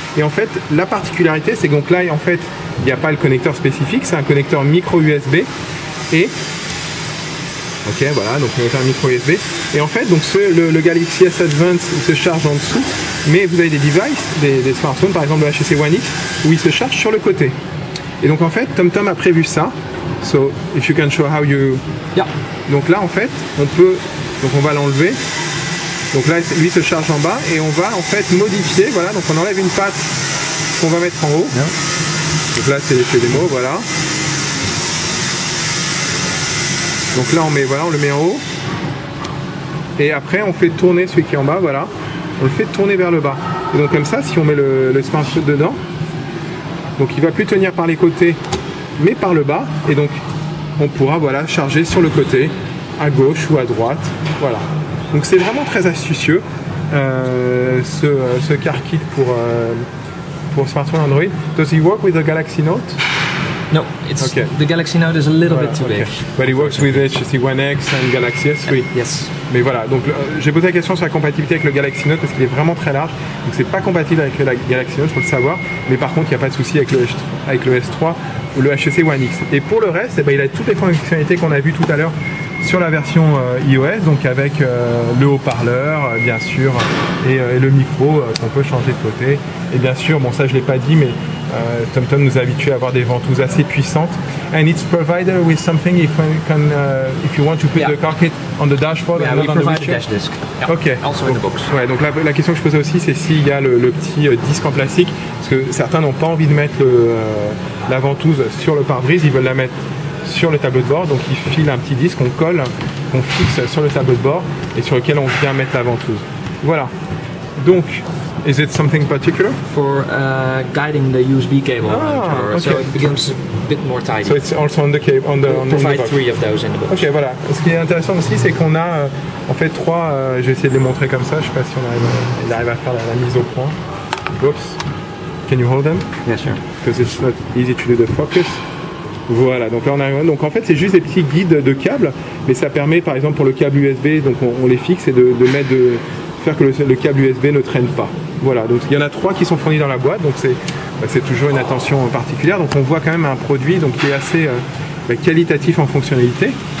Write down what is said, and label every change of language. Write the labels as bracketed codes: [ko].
[fr] Et en fait, la particularité, c'est que donc là en fait, il n'y a pas le connecteur spécifique, c'est un connecteur micro USB. Et ok, voilà, donc on a un micro USB. Et en fait, donc le Galaxy S Advance il se charge en dessous, mais vous avez des devices, des smartphones, par exemple le HTC One X, où il se charge sur le côté. Et donc en fait, TomTom a prévu ça. [en] So, if you can show how you... Yeah. [fr] Donc là, en fait, on va l'enlever. Donc là, lui se charge en bas et on va en fait modifier. Voilà, donc on enlève une patte qu'on va mettre en haut. [en] Yeah. [fr] Donc là, c'est l'effet démo, voilà. Donc là, on le met en haut. Et après, on fait tourner celui qui est en bas, voilà. On le fait tourner vers le bas. Et donc comme ça, si on met le smartphone dedans, donc il va plus tenir par les côtés, mais par le bas. Et donc, on pourra voilà, charger sur le côté, à gauche ou à droite. Voilà. Donc c'est vraiment très astucieux, ce car kit pour smartphone Android. [en] Does it work with the Galaxy Note? No, the Galaxy Note is a little bit too big. But it works with HTC One X and Galaxy S, oui. Yes. [fr] Mais voilà, donc j'ai posé la question sur la compatibilité avec le Galaxy Note parce qu'il est vraiment très large. Donc c'est pas compatible avec le Galaxy Note, il faut le savoir. Mais par contre, il n'y a pas de souci avec le S3 ou le HTC One X. Et pour le reste, il a toutes les fonctionnalités qu'on a vues tout à l'heure sur la version iOS, donc avec le haut-parleur, bien sûr, et le micro qu'on peut changer de côté. Et bien sûr, bon ça je ne l'ai pas dit, mais TomTom nous a habitués à avoir des ventouses assez puissantes. [en] And it's provided with something if you want to put the car kit on the dashboard. Yeah, we provide a dash disc. Yeah. Okay. Also in the box. [fr] Ouais, donc la question que je posais aussi, c'est s'il y a le petit disque en plastique, parce que certains n'ont pas envie de mettre la ventouse sur le pare-brise, ils veulent la mettre sur le tableau de bord, donc ils filent un petit disque, on colle, qu'on fixe sur le tableau de bord et sur lequel on vient mettre la ventouse. Voilà. [en] Donc, is it something particular? For guiding the USB cable. Okay. So it becomes a bit more tidy. So it's also on the cable, on the provide box. 3 of those in the box. [fr] Ok, voilà. Ce qui est intéressant aussi, c'est qu'on a en fait 3. Je vais essayer de les montrer comme ça. Je sais pas si il arrive à faire la mise au point. [en] Oops. Can you hold them? Yeah, sure. Because it's not easy to do the focus. [fr] Voilà, donc là on arrive. Donc en fait c'est juste des petits guides de câbles, mais ça permet par exemple pour le câble USB, donc on les fixe et de faire que le câble USB ne traîne pas. Voilà, donc il y en a 3 qui sont fournis dans la boîte, donc c'est toujours une attention particulière. Donc on voit quand même un produit donc, qui est assez qualitatif en fonctionnalité.